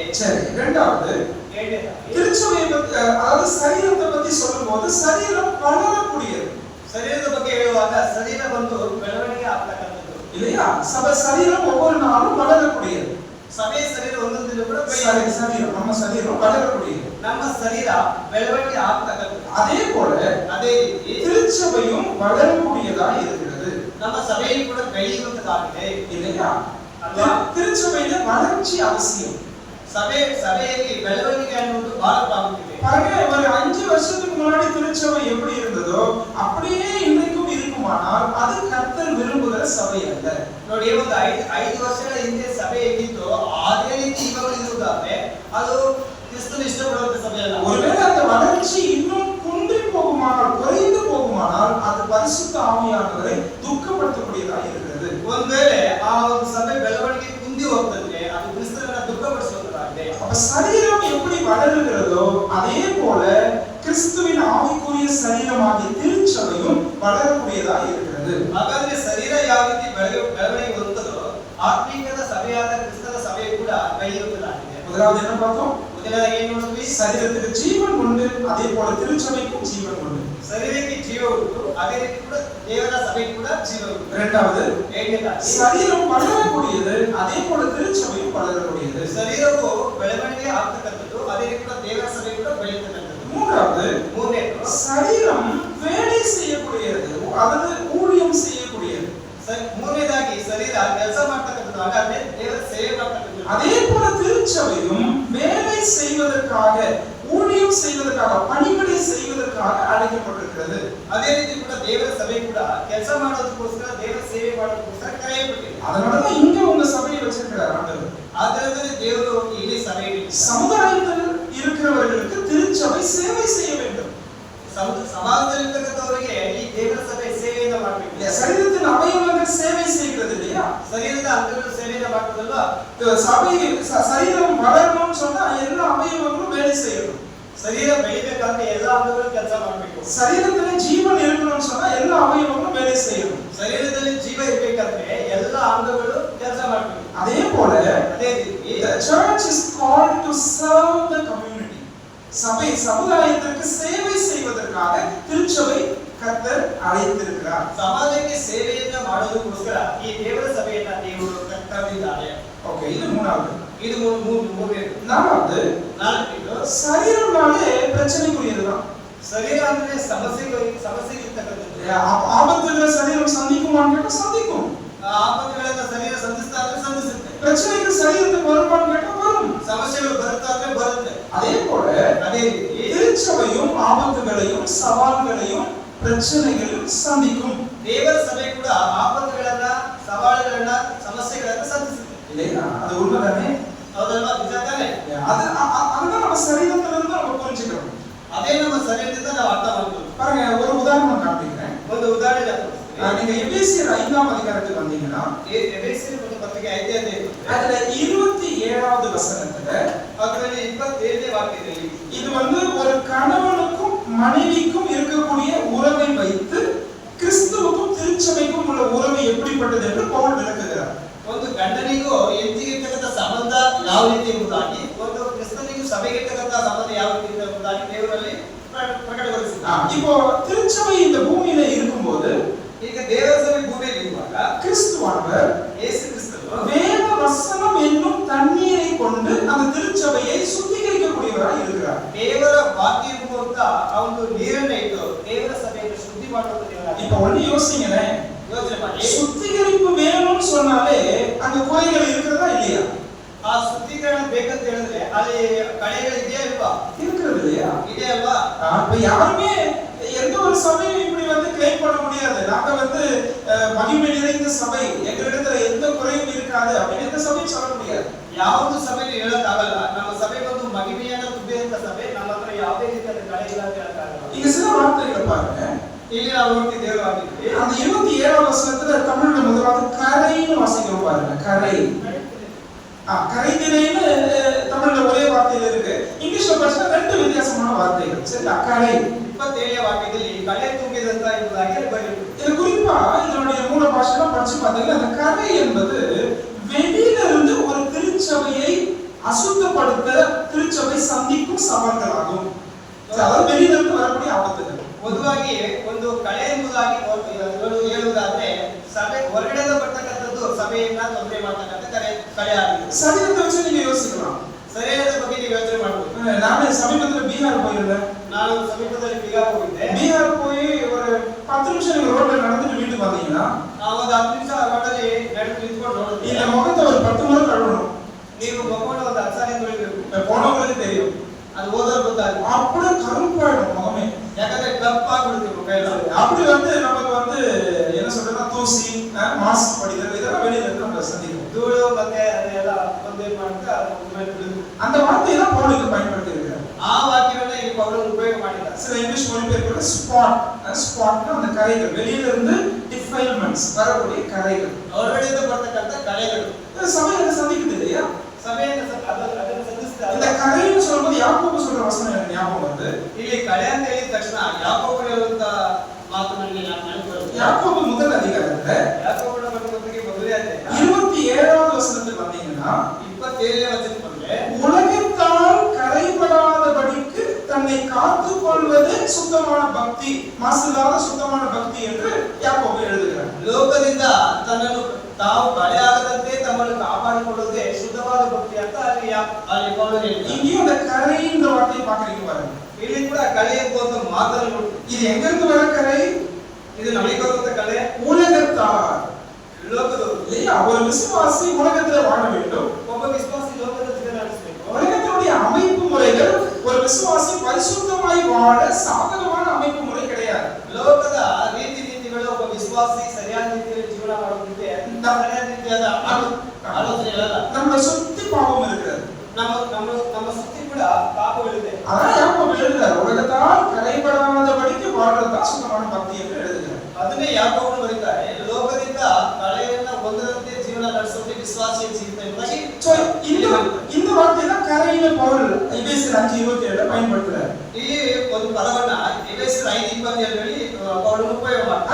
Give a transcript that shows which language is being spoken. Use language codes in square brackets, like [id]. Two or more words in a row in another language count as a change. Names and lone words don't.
[ta] சரி, இரண்டாவது திருச்சபையை பத்தி, அதாவது சரீரத்தை பத்தி சொல்லும்போது சரீரம் வளரக்கூடியது. [kn] ಶರೀರದ ಬಗ್ಗೆ ಹೇಳುವಾಗ ಶರೀರ ಬಂದು ಬೆಳವಣಿಗೆ ಆಗ್ತಕ್ಕಂಥದ್ದು [ta] இல்லையா? சரீரம் ஒவ்வொரு நாளும் வளரக்கூடியது. [kn] ಸಭೆ ಶರೀರ ಒಂದೊಂದು ದಿನ ಕೂಡ [ta] சரீரம், நம்ம சரீரம் வளரக்கூடியது. [kn] ನಮ್ಮ ಶರೀರ ಬೆಳವಣಿಗೆ ಆಗ್ತಕ್ಕಂಥದ್ದು. [ta] அதே போல [kn] ಅದೇ ರೀತಿ [ta] திருச்சபையும் வளரக்கூடியதா இருக்கிறது. [kn] ನಮ್ಮ ಸಭೆಯು ಕೂಡ ಬೆಳೆಯುವಂತದ್ದಾಗಿದೆ, [ta] இல்லையா? [kn] ಅಲ್ವಾ? [ta] திருச்சபையில வளர்ச்சி அவசியம். [kn] ಸಭೆಯಲ್ಲಿ ಬೆಳವಣಿಗೆ ಅನ್ನೋದು ಬಹಳ ಪ್ರಾಮುಖ್ಯತೆ. [ta] பாருங்க, ஒரு 5 வருஷத்துக்கு முன்னாடி திருச்சபை எப்படி இருந்ததோ அப்படியே இன்றைக்கும் இருக்குமானால் அது கர்த்தர் விரும்புகிற சபை அல்ல. [kn] ನೋಡಿ, ಒಂದು 5 ವರ್ಷಗಳ ಹಿಂದೆ ಸಭೆ ಹೇಗಿತ್ತು ಅದೇ ರೀತಿ ಇವಾಗ ಇರುವುದಾದ್ರೆ ಅದು ಕ್ರಿಸ್ತನ ಇಷ್ಟಪಡುವಂತ ಸಭೆ ಅಲ್ಲ. [ta] ஒருவேளை அந்த வளர்ச்சி இன்னும் குன்றி போகுமானால், குறைந்து போகுமானால் அது பரிசுத்த ஆவியானவரை துக்கப்படுத்தக்கூடியதா இருக்கிறது. [kn] ಒಂದ್ ವೇಳೆ ಆ ಒಂದು ಸಭೆ ಬೆಳವಣಿಗೆ ಕುಂದಿ ಹೋಗ್ತಂದ್ರೆ ಅದು ಕ್ರಿಸ್ತನನ್ನ ದುಃಖಪಡಿಸುವಂತದ್ದಾಗಿದೆ. [ta] அப்ப சரீரம் எப்படி வளருகிறதோ அதே போல கிறிஸ்துவின் ஆவிக்குரிய சரீரமாகிய திருச்சபையும் வளரக்கூடியதா இருக்கிறது. [kn] ಹಾಗಾದ್ರೆ ಶರೀರ ಯಾವ ರೀತಿ ಬೆಳವಣಿಗೆ ಹೊಂದುತ್ತದೋ ಆತ್ಮೀಕದ ಸಭೆಯಾದ ಕ್ರಿಸ್ತನ ಸಭೆಯು ಕೂಡ ಬೆಳೆಯುವುದಾಗಿದೆ. [ta] முதலாவது என்ன பார்த்தோம்? [kn] ಮೊದಲನೇದಾಗಿ ಏನು ನೋಡಿದ್ವಿ? [ta] சரீரத்துக்கு ஜீவன் உண்டு, அதே போல திருச்சபைக்கும் ஜீவன் உண்டு. [kn] ಶರೀರಕ್ಕೆ ಜೀವ ಉಂಟು, ಅದೇ ರೀತಿ ಕೂಡ ದೇವರ ಸಭೆಗೆ ಕೂಡ ಜೀವ ಉಂಟು. [ta] இரண்டாவது, [kn] ಎರಡನೇದಾಗಿ [ta] சரீரம் வளரக்கூடியது, அதே போல திருச்சபையும் வளரக்கூடியது. [kn] ಶರೀರವು ಬೆಳವಣಿಗೆ ಆಗ್ತಕ್ಕಂಥದ್ದು, ಅದೇ ರೀತಿ ಕೂಡ ದೇವರ ಸಭೆ ಕೂಡ ಬೆಳೆಯತಕ್ಕಂಥದ್ದು. [ta] மூன்றாவது, சரீரம் வேலை செய்யக்கூடியது, அதாவது ஊழியம் செய்யக்கூடியது. [kn] ಮೂರನೇದಾಗಿ ಶರೀರ ಕೆಲಸ ಮಾಡ್ತಕ್ಕಂಥದ್ದು, ಹಾಗಾದ್ರೆ ದೇವರ ಸೇವೆ ಮಾಡ್ತಕ್ಕಂಥದ್ದು. [ta] அதே போல திருச்சபையும் வேலை செய்வதற்காக, ஊழியம் செய்வதற்காக, பணிவிடை செய்வதற்காக அழைக்கப்பட்டிருக்கிறது. [kn] ಅದೇ ರೀತಿ ಕೂಡ ದೇವರ ಸಭೆ ಕೂಡ ಕೆಲಸ ಮಾಡೋದಕ್ಕೋಸ್ಕರ, ದೇವರ ಸೇವೆ ಮಾಡೋದಕ್ಕೋಸ್ಕರ ಕರೆಯಲ್ಪಟ್ಟಿದೆ. [ta] அதனாலதான் இங்க உங்க சபையை வச்சிருக்கிறார் ஆண்டவர். [kn] ಆದ್ದರಿಂದ ದೇವರು ಇಲ್ಲಿ ಸಭೆ [ta] சமுதாயத்தில் இருக்கிறவர்களுக்கு திருச்சபை சேவை செய்ய வேண்டும். [kn] ಸಮಾಜದಲ್ಲಿರ್ತಕ್ಕಂಥವರಿಗೆ ಈ ದೇವರ ಸಭೆ ಸೇವೆಯಿಂದ ಮಾಡಬೇಕು. [ta] சரீரத்தின் அவயவங்கள் சேவை செய்கிறது இல்லையா? [kn] ಶರೀರದ ಅಂಗಗಳು ಸೇವೆಯಿಂದ ಮಾಡ್ತದಲ್ವಾ? [ta] சரீரம் வளரணும்னு சொன்னா எல்லா அவயவங்களும் வேலை செய்யணும். [kn] ಶರೀರ ಬೆಳಿಬೇಕಾದ್ರೆ ಎಲ್ಲಾ ಅಂಗಗಳು ಕೆಲಸ ಮಾಡಬೇಕು. [ta] சரீரத்துல ஜீவன் இருக்கணும்னு சொன்னா எல்லா அவயவங்களும் வேலை செய்யணும். [kn] ಶರೀರದಲ್ಲಿ ಜೀವ ಇರಬೇಕಾದ್ರೆ ಎಲ್ಲಾ ಅಂಗಗಳು ಕೆಲಸ ಮಾಡಬೇಕು. [ta] அதே போல [kn] ಅದೇ ರೀತಿ [en] the church is called to serve the community. [ta] சபை சமுதாயத்திற்கு சேவை செய்வதற்காக திருச்சபை கர்த்தர் அழைத்திருக்கிறார். [kn] ಸಮಾಜಕ್ಕೆ ಸೇವೆಯನ್ನ ಮಾಡೋದಕ್ಕೋಸ್ಕರ ಈ ದೇವರ ಸಭೆಯನ್ನ ದೇವರು ಕರೆದಿದ್ದಾರೆ. [ta] ஓகே, இது மூணாவது. [kn] ಇದು ಮೂರನೇದು. [ta] நாலாவது, சரீரம்னாலே பிரச்சனைக்குரியதுதான். [kn] ಶರೀರ ಅಂದ್ರೆ ಸಮಸ್ಯೆ ಇರ್ತಕ್ಕಂಥದ್ದು. [ta] ஆபத்துகளை சரீரம் சந்திக்குமான்னு கேட்டா சந்திக்கும். [kn] ಆಪತ್ತುಗಳನ್ನ ಶರೀರ ಸಂಧಿಸ್ತಾ ಅಂದ್ರೆ ಸಂಧಿಸುತ್ತೆ. [ta] பிரச்சனைகள் சரீரத்துக்கு வருமான்னு கேட்டா வரும். [kn] ಸಮಸ್ಯೆಗಳು ಬರುತ್ತಾ ಅಂದ್ರೆ ಬರುತ್ತೆ. [ta] அதே போல [kn] ಅದೇ ರೀತಿ [ta] திருச்சபையும் ஆபத்துகளையும் சவால்களையும் பிரச்சனைகளையும் சந்திக்கும். [kn] ದೇವರ ಸಭೆ ಕೂಡ ಆಪತ್ತುಗಳನ್ನ, ಸವಾಲುಗಳನ್ನ, ಸಮಸ್ಯೆಗಳನ್ನ ಸಂಧಿಸುತ್ತೆ. [ta] இல்லையா? அது உண்மைதானே? [kn] ಹೌದಲ್ವಾ? ನಿಜ ತಾನೆ? [ta] அதுதான் நம்ம சரீரத்துல இருந்து நம்ம புரிஞ்சுக்கணும். [kn] ಅದೇ ನಮ್ಮ ಶರೀರದಿಂದ ನಾವು ಅರ್ಥ ಮಾಡ್ತೀವಿ. [ta] பாருங்க, ஒரு உதாரணம் காட்டுகிறேன். [kn] ಒಂದು ಉದಾಹರಣೆ [ta] நீங்க எபேசியர் 5ஆம் அதிகாரத்துக்கு வந்தீங்கன்னா, [kn] ಎಫೆಸಿಯರ ಪತ್ರಿಕೆ 5ನೇ ಅಧ್ಯಾಯ [ta] அதுல 27வது வசனத்துல, [kn] ಅದರಲ್ಲಿ 27ನೇ ವಾಕ್ಯದಲ್ಲಿ [ta] இது ஒரு கணவனுக்கும் மனைவிக்கும் இருக்கக்கூடிய உறவை வைத்து கிறிஸ்துவுக்கும் திருச்சபைக்கும் உள்ள உறவு எப்படிப்பட்டது என்று பவுல் விளக்குகிறார். [kn] ಒಂದು ಗಂಡನಿಗೂ ಹೆಂಡತಿಗೆ ಇರ್ತಕ್ಕಂಥ ಸಂಬಂಧ ಯಾವ ರೀತಿ ಎಂಬುದಾಗಿ, ಒಂದು ಕ್ರಿಸ್ತನಿಗೂ ಸಭೆಗೆ ಇರ್ತಕ್ಕಂಥ ಸಂಬಂಧ ಯಾವ ರೀತಿ ಎಂಬುದಾಗಿ ದೇವರಲ್ಲಿ ಪ್ರಕಟಗೊಳಿಸಿದ್ದಾರೆ. [ta] இப்போ திருச்சபை இந்த பூமியில இருக்கும்போது, [kn] ಈಗ ದೇವರ ಸಭೆ ಭೂಮಿಯಲ್ಲಿ ಇರುವಾಗ [ta] கிறிஸ்துவானவர் [kn] ಯೇಸು ಕ್ರಿಸ್ತನು [ta] வேத வசனம் என்னும் தண்ணீரை கொண்டு அந்த திருச்சபையை சுத்திகரிக்கக்கூடியவராய் இருக்கிறார். [kn] ದೇವರ ವಾಕ್ಯ ಎಂಬುವಂತ ಆ ಒಂದು ನೀರನ್ನ ಇಟ್ಟು ದೇವರ ಸಭೆಯನ್ನು ಶುದ್ಧಿ ಮಾಡುವಂತ ದೇವರಾಗಿ. [ta] இப்ப ஒண்ணு யோசிங்களேன், [kn] ಯೋಚನೆ ಮಾಡಿ, [ta] சுத்திகரிப்பு வேணும்னு சொன்னாலே அங்க குறைகள் இருக்கிறதா இல்லையா? [kn] ಆ ಶುದ್ಧೀಕರಣ ಬೇಕಂತ ಹೇಳಿದ್ರೆ ಅಲ್ಲಿ ಕಳೆಗಳು ಇದೆಯಾ ಇಲ್ವಾ? [ta] இருக்கிறது இல்லையா? [kn] ಇದೆ ಅಲ್ವಾ? [ta] இப்ப யாருமே எந்த ஒரு சபையும் இப்படி வந்து கிளைம் பண்ண முடியாது. நாங்க வந்து மகிமை நிறைந்த சபை, எங்களிடத்துல எந்த குறையும் இருக்காது அப்படின்னு எந்த சபையும் சொல்ல முடியாது. [kn] ಯಾವುದು ಸಭೆಯಲ್ಲಿ ಹೇಳಕ್ಕಾಗಲ್ಲ, ನಮ್ಮ ಸಭೆ ಬಂದು ಮಹಿಮೆಯಾದ ತುಂಬಿದಂತ ಸಭೆ, ನಮ್ಮ ಹತ್ರ ಯಾವುದೇ ರೀತಿಯಾದ ಕಳೆ ಇಲ್ಲ ಅಂತ ಹೇಳಕ್ಕಾಗಲ್ಲ. [ta] இங்க சில வார்த்தைகளை பாருங்க. [kn] ಇಲ್ಲಿ ನಾವು ನೋಡ್ತೀವಿ ದೇವರ ವಾಕ್ಯದಲ್ಲಿ [ta] அந்த 27வது வசனத்துல தமிழ்ல முதலாவது கரைன்னு வாசிக்கிறோம் பாருங்க. கரை. கரைதிரைன்னு தமிழ்ல ஒரே வார்த்தையில இருக்கு. இங்கிலீஷ்ல படிச்சா ரெண்டு வித்தியாசமான வார்த்தைகள். சரியா? கரை. [kn] 27ನೇ ವಾಕ್ಯದಲ್ಲಿ ಕಳೆ ತುಂಬಿದಂತ ಎಂಬುದಾಗಿ ಅಲ್ಲಿ ಬರೆದಿದೆ. [ta] இது குறிப்பா இதனுடைய மூல பாஷையில படிச்சு பார்த்தீங்கன்னா அந்த கரை என்பது வெளியில இருந்து ஒரு திருச்சபையை அசுத்தப்படுத்த திருச்சபை சந்திக்கும் சவால்களாகும். அதாவது வெளியில இருந்து வரக்கூடிய ஆபத்துகள். [kn] பொதுವಾಗಿ ಒಂದು ಕಳೆ ಎಂಬುದಾಗಿ ಹೇಳುವುದಾದ್ರೆ ಸಭೆ ಹೊರಗಡೆಯಿಂದ ಬರ್ತಕ್ಕಂಥದ್ದು ಸಭೆಯನ್ನ ತೊಂದರೆ ಮಾಡ್ತಕ್ಕಂಥ ಕಳೆ ಆಗಿದೆ. [ta] சரீரத்தை வச்சு நீங்க யோசிக்கலாம். [kn] ಶರೀರದ ಬಗ್ಗೆ ನೀವು ಯೋಚನೆ ಮಾಡಬಹುದು. [ta] ನಾನು சமீபத்துல பீகார் போயிருந்தேன். [kn] ನಾನು ಸಮೀಪದಲ್ಲಿ ಬಿಹಾರ್ ಹೋಗಿದ್ದೆ. [ta] பீகார் போய் ஒரு 10 நிமிஷம் நீங்க ரோட்ல நடந்துட்டு வீட்டுக்கு வந்தீங்கன்னா [kn] ಒಂದು 10 ನಿಮಿಷ ರೋಡಲ್ಲಿ ನಡೆದು ನಿಂತ್ಕೊಂಡು ನೋಡುತ್ತೀವಿ. [ta] இந்த முகத்தை ஒரு 10 முறை கழுவணும். [kn] ನೀವು ಮುಖವನ್ನು ಒಂದು 10 ಸಾರಿ ತೊಳಿಬೇಕು. [ta] போனவங்களுக்கு தெரியும். [kn] ಅದು ಓದೋರು ಗೊತ್ತಾಗುತ್ತೆ. [ta] அப்படியே கருப்பாயிடும் முகமே. [kn] ಯಾಕಂದ್ರೆ ಕಪ್ಪಾಗ್ಬಿಡುತ್ತೆ ಮುಖ ಎಲ್ಲ. [ta] அப்படி வந்து நமக்கு வந்து என்ன சொல்றதுன்னா தூசி, மாசு படிதல் இதெல்லாம் வெளியில இருந்து நம்ம சந்திக்கும். [kn] ಧೂಳು ಮತ್ತೆ ಅದೆಲ್ಲ ಬಂದು ಏನ್ ಮಾಡುತ್ತೆ ಅದು ಮೇಲೆ ಬಿಡುತ್ತೆ. [ta] அந்த வார்த்தையை தான் பவுலுக்கு பயன்படுத்தி இருக்கிறார். [kn] ಆ ವಾಕ್ಯವನ್ನ ಈ ಪೌಲನು ಉಪಯೋಗ ಮಾಡಿದ್ದಾರೆ. [ta] சில இங்கிலீஷ் மொழிபெயர்ப்புல ஸ்பாட்னா அந்த கரைகள், வெளியில இருந்து டிஃபைல்மெண்ட்ஸ் வரக்கூடிய கரைகள், [kn] ಹೊರಗಡೆಯಿಂದ ಬರ್ತಕ್ಕಂಥ ಕಳೆಗಳು [ta] சபையில சந்திக்குது இல்லையா? [kn] ಸಭೆಯನ್ನು ಅದನ್ನು ಸಲ್ಲಿಸ್ತಾರೆ. [ta] இந்த கரைன்னு சொல்லும்போது யாக்கோபு சொல்ற வசனம் எனக்கு ஞாபகம் வருது. [kn] ಇಲ್ಲಿ ಕಳೆ ಅಂತ ಹೇಳಿದ ತಕ್ಷಣ ಯಾಕೋಬು ಹೇಳುವಂತ ಮಾತು ನನಗೆ ನೆನಪು ಬರುತ್ತೆ. [ta] யாக்கோபு முதல் அதிகாரத்துல [kn] ಯಾಕೋಬನ ಬಗ್ಗೆ ಮೊದಲೇ ಅಧ್ಯಾಯ [ta] 27வது வசனத்துக்கு வந்தீங்கன்னா [kn] 27ನೇ ವಚನಕ್ಕೆ ಬಂದ್ರೆ [ta] உலகத்தால் கரைபடாதபடிக்கு தன்னை காத்துக் கொள்வது சுத்தமான பக்தி, மாசில்லாத சுத்தமான பக்தி என்று யாக்கோபு எழுதுகிறார். [kn] ಲೋಕದಿಂದ ತನ್ನನ್ನು ತಾವು ಕಳೆಯಾಗದಂತೆ ತಮ್ಮನ್ನು ಕಾಪಾಡಿಕೊಳ್ಳುವುದೇ ಶುದ್ಧವಾದ ಭಕ್ತಿ ಅಂತ ಅಲ್ಲಿ ಪೌಲನು ಹೇಳಿದ್ದಾನೆ. [ta] இங்கேயும் அந்த கரைன்ற வார்த்தையை பார்க்கறீங்க பாருங்க. [kn] ಇಲ್ಲಿ ಕೂಡ ಕಳೆ ಎಂಬುವಂತ ಮಾತನ್ನು ನೋಡ್ತೀವಿ. [ta] இது எங்க இருந்து வர கரை? [kn] ಇದು ನಮಗೆ ಬರುವಂತ ಕಳೆ [ta] உலகத்தால். [kn] ಲೋಕದವರು [ta] இல்லையா? ஒரு விசுவாசி உலகத்துல வாழ வேண்டும். [kn] ಒಬ್ಬ ವಿಶ್ವಾಸಿ ಲೋಕದ ಜೀವನ ನಡೆಸಬೇಕು. [ta] உலகத்தினுடைய அமைப்பு முறைகள் ஒரு விசுவாசி பரிசுத்தமாய் வாழ சாதகமான அமைப்பு முறை கிடையாது. [kn] ಲೋಕದ ರೀತಿ ನೀತಿಗಳು ಒಬ್ಬ ವಿಶ್ವಾಸಿ ಸರಿಯಾದ ರೀತಿಯಲ್ಲಿ ಜೀವನ ಮಾಡೋದಕ್ಕೆ ಸರಿಯಾದ ರೀತಿಯಾದ ಆಲೋಚನೆಗಳಲ್ಲ. [ta] நம்மளை சுத்தி பாவம் இருக்கிறது. [kn] ನಮ್ಮ ಸುತ್ತಿ ಕೂಡ ಪಾಪಗಳಿದೆ. [ta] அதான் யாக்கோபு எழுதுறார், உலகத்தால் கரைபடாதபடிக்கு வாழ்றதுதான் சுத்தமான பக்தி என்று எழுதுகிறார். [kn] ಅದನ್ನೇ ಯಾಕೋಬನು ಬರೀತಾರೆ, ಲೋಕದಿಂದ ಕಳೆಯನ್ನ ಹೊಂದದಂತೆ ಜೀವನ ನಡೆಸುವುದೇ ವಿಶ್ವಾಸಿಯ ಜೀವಿತ ಎಂಬುದಾಗಿ. [ta] இந்த வார்த்தை தான் கரையில பவுல் எபேசியர் 5:27 பயன்படுத்துறார். [kn] ಇಲ್ಲಿ ಒಂದು ಪದವನ್ನ ಎಫೆಸರ್ 5:27ರಲ್ಲಿ ಪೌಲನು ಉಪಯೋಗ ಮಾಡ್ತಾರೆ.